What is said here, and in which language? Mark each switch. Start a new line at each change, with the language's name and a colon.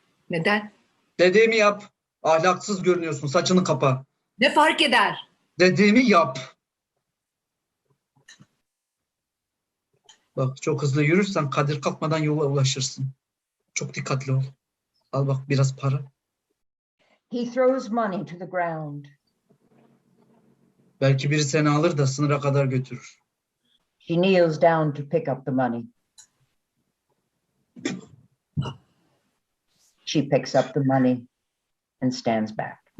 Turkish: Neden? Dediğimi yap. Ahlaksız görünüyorsun. Saçını kapa. Ne fark eder? Dediğimi yap. Bak çok hızlı yürürsen Kadir kalkmadan yola ulaşırsın. Çok dikkatli ol. Al bak biraz para.
English: He throws money to the ground.
Turkish: Belki biri seni alır da sınıra kadar götürür.
English: She kneels down to pick up the money. She picks up the money and stands back.